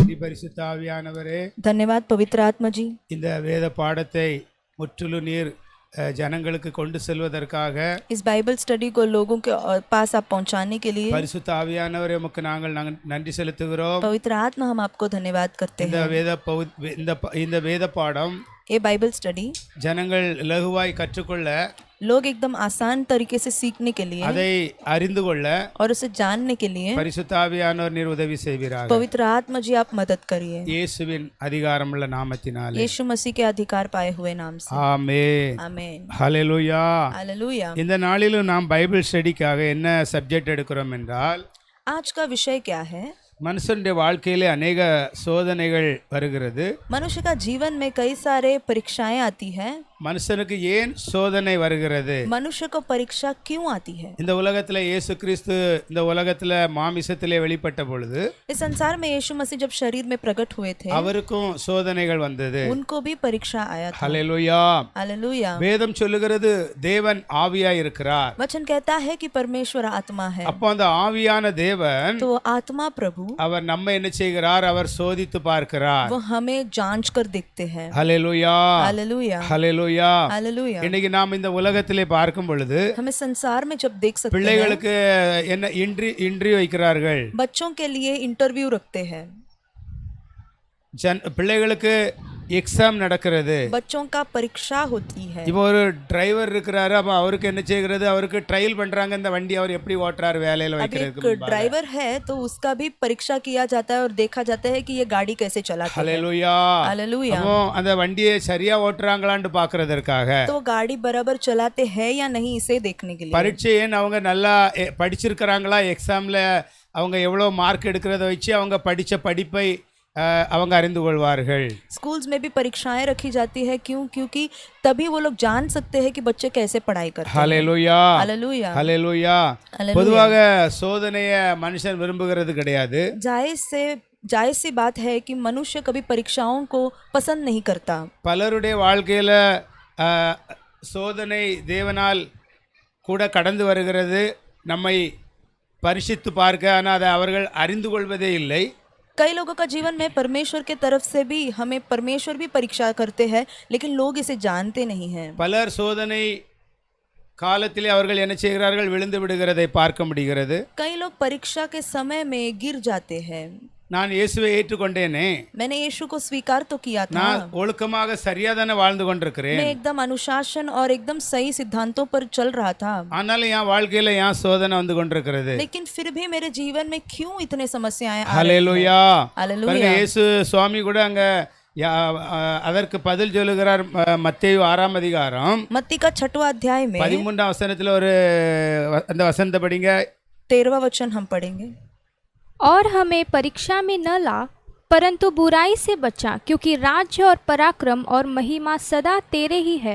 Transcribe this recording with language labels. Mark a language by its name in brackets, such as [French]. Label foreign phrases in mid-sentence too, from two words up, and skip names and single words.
[Tamil] பரிசுத்த ஆவியானவரே, [Hindi] धन्यवाद पवित्र आत्मा जी, [Tamil] இந்த வேத பாடத்தை முற்றிலும் நீர் ஜனங்களுக்கு கொண்டு செல்வதற்காக [Hindi] इस [English] Bible study [Hindi] को लोगों के पास आप पहुंचाने के लिए [Tamil] பரிசுத்த ஆவியானவரே உமக்கு நாங்கள் நன்றி செலுத்துகிறோம். [Hindi] पवित्र आत्मा हम आपको धन्यवाद करते [Tamil] இந்த [Hindi] हैं। [Tamil] இந்த வேத பாடம் [Hindi] ये [English] Bible study [Tamil] ஜனங்கள் லகுவாய் கற்றுக்கொள்ள, [Hindi] लोग एकदम आसान तरीके से सीखने के लिए [Tamil] அதை அறிந்து கொள்ள [Hindi] और उसे जानने के लिए [Tamil] பரிசுத்த ஆவியானவர் நீர் உதவி செய்வீராக. [Hindi] पवित्र आत्मा जी आप मदद करिए, [Tamil] இயேசுவின் அதிகாரமுள்ள நாமத்தினாலே. [Hindi] यीशु मसीह के अधिकार पाए हुए नाम से, [Tamil] ஆமென். [Hindi] आमेन, [Tamil] ஹல்லேலூயா. [Hindi] हालेलुया। [Tamil] இந்த நாளிலும் நாம் [English] Bible studyக்காக [Tamil] என்ன சப்ஜெக்ட் எடுக்கிறோம் என்றால், [Hindi] आज का विषय क्या है? [Tamil] மனுஷனுடைய வாழ்க்கையிலே अनेक சோதனைகள் வருகிறது. [Hindi] मनुष्य का जीवन में कई सारे परीक्षाएं आती है। [Tamil] மனுஷனுக்கு ஏன் சோதனை வருகிறது? [Hindi] मनुष्य को परीक्षा क्यों आती है? [Tamil] இந்த உலகத்துல இயேசு கிறிஸ்து இந்த உலகத்துல மாமிசத்திலே வெளிப்பட்ட பொழுது [Hindi] इस संसार में यीशु मसीह जब शरीर में प्रकट हुए थे, [Tamil] அவருக்கும் சோதனைகள் வந்தது. [Hindi] उनको भी परीक्षा आया था। [Tamil] ஹல்லேலூயா. [Hindi] हालेलुया। [Tamil] வேதம் சொல்லுகிறது தேவன் ஆவியாய் இருக்கிறார். [Hindi] वचन कहता है कि परमेश्वर आत्मा है, [Tamil] அப்போ அந்த ஆவியான தேவன் [Hindi] तो आत्मा प्रभु [Tamil] அவர் நம்மை என்ன செய்கிறார்? அவர் சோதித்து பார்க்கிறார். [Hindi] वो हमें जांच कर देखते हैं। [Tamil] ஹல்லேலூயா. [Hindi] हालेलुया, [Tamil] ஹல்லேலூயா. [Hindi] हालेलुया। [Tamil] இன்னைக்கு நாம் இந்த உலகத்திலே பார்க்கும் பொழுது [Hindi] हमें संसार में जब देख सकते हैं, [Tamil] பிள்ளைகளுக்கு என்ன இன்டர்வியூ வைக்கிறார்கள். [Hindi] बच्चों के लिए इंटरव्यू रखते हैं, [Tamil] பிள்ளைகளுக்கு எக்ஸாம் நடக்கிறது. [Hindi] बच्चों का परीक्षा होती है। [Tamil] இப்போ ஒரு டிரைவர் இருக்கிறாரு, அப்ப அவருக்கு என்ன செய்கிறது? அவருக்கு ட்ரையல் பண்றாங்க இந்த வண்டி அவர் எப்படி ஓட்டுறாரு வேலையில வைக்கிறதுக்கு. [Hindi] एक ड्राइवर है तो उसका भी परीक्षा किया जाता है और देखा जाता है कि ये गाड़ी कैसे चलाता है। [Tamil] ஹல்லேலூயா. [Hindi] हालेलुया। [Tamil] அப்போ அந்த வண்டியை சரியா ஓட்டுறாங்களான்னு பார்க்கிறதற்காக, [Hindi] तो गाड़ी बराबर चलाते हैं या नहीं इसे देखने के लिए, [Tamil] பரீட்சையை அவங்க நல்லா படிச்சிருக்கிறாங்களா, எக்ஸாம்ல அவங்க எவ்வளவு மார்க் எடுக்கிறத வச்சு அவங்க படிச்ச படிப்பை அவங்க அறிந்து கொள்வார்கள். [Hindi] स्कूल्स में भी परीक्षाएं रखी जाती है, क्योंकि तभी वो लोग जान सकते हैं कि बच्चे कैसे पढ़ाई करते हैं। [Tamil] ஹல்லேலூயா. [Hindi] हालेलुया। [Tamil] ஹல்லேலூயா. பொதுவாக சோதனையை மனுஷன் விரும்புகிறது கிடையாது. जायज सी बात है कि मनुष्य कभी परीक्षाओं को पसंद नहीं करता। பலருடைய வாழ்க்கையில சோதனை தேவனால் கூட கடந்து வருகிறது, நம்மை பரிசித்து பார்க்க. ஆனால் அதை அவர்கள் அறிந்து கொள்வதே இல்லை. [Hindi] कई लोगों का जीवन में परमेश्वर के तरफ से भी हमें परमेश्वर भी परीक्षा करते हैं, लेकिन लोग इसे जानते नहीं हैं। [Tamil] பலர் சோதனை காலத்திலே அவர்கள் என்ன செய்கிறார்கள்? விழுந்து விடுகிறதை பார்க்க முடிகிறது. [Hindi] कई लोग परीक्षा के समय में गिर जाते हैं। [Tamil] நான் இயேசுவை ஏற்றுக்கொண்டேனே, [Hindi] मैंने यीशु को स्वीकार तो किया था, [Tamil] நான் ஒழுக்கமாக சரியாதானே வாழ்ந்து கொண்டிருக்கிறேன், [Hindi] मैं एकदम अनुशासन और एकदम सही सिद्धांतों पर चल रहा था, [Tamil] ஆனாலும் என் வாழ்க்கையில ஏன் சோதனை வந்து கொண்டிருக்கிறது? [Hindi] लेकिन फिर भी मेरे जीवन में क्यों इतने समस्याएं आ रही हैं? [Tamil] ஹல்லேலூயா. [Hindi] हालेलुया। [Tamil] பாருங்க, இயேசு சுவாமி கூட அங்க அதற்கு பதில் சொல்லுகிறார். மத்தேயு 6ஆம் அதிகாரம் [Hindi] मत्ती का 6वां अध्याय में [Tamil] 13ஆம் வசனத்துல ஒரு அந்த வசனத்தை படிங்க. [Hindi] 13वां वचन हम पढ़ेंगे। और हमें परीक्षा में न ला, परंतु बुराई से बचा, क्योंकि राज्य और पराक्रम और महिमा सदा तेरे ही है।